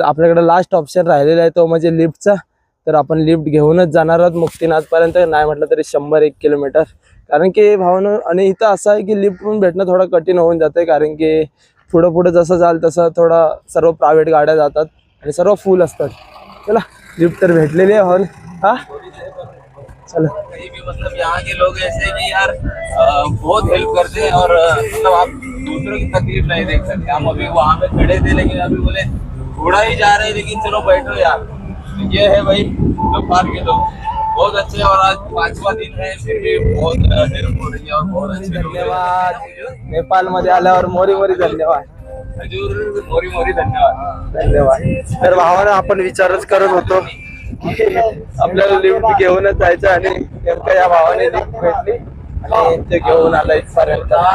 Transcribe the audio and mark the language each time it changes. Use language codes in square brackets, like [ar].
[mr] आपल्याकडे last option राहिलेला आहे तो म्हणजे लिफ्टचा. तर आपण लिफ्ट घेऊनच जाणार आहोत मुक्तिनाथपर्यंत, नाही म्हटलं तरी 100-1 किलोमीटर. कारण की भावना, आणि इथं असं आहे की लिफ्ट पण भेटणं थोडं कठीण होऊन जातं, कारण की पुढं जसं जाल तसं थोडं सर्व प्रायव्हेट गाड्या जातात आणि सर्व फुल असतात. चला, लिफ्ट तर भेटलेली आहे हॉल. [hi] हा चलो, मतलब यहाँ के लोग ऐसे कि यार बहुत हेल्प करते हैं और मतलब आप दूसरों की तकलीफ नहीं देख सकते. हम अभी वहाँ पे खड़े थे लेकिन अभी बोले थोड़ा ही जा रहे हैं, लेकिन चलो बैठो यार. ये है भाई नेपाल के लोग, बहुत अच्छे. और आज 5वां दिन है, फिर भी बहुत हेल्प हो रही है और बहुत अच्छे. धन्यवाद. [mr] नेपाल मध्ये आल्यावर [ne] मोरी मोरी धन्यवाद. हजूर मोरी मोरी धन्यवाद. धन्यवाद. [mr] तर भावाला आपण विचारच करत होतो की आपल्याला लिफ्ट घेऊनच जायचं आणि नेमकं या भावाने लिफ्ट भेटली आणि ते घेऊन आला इथपर्यंत.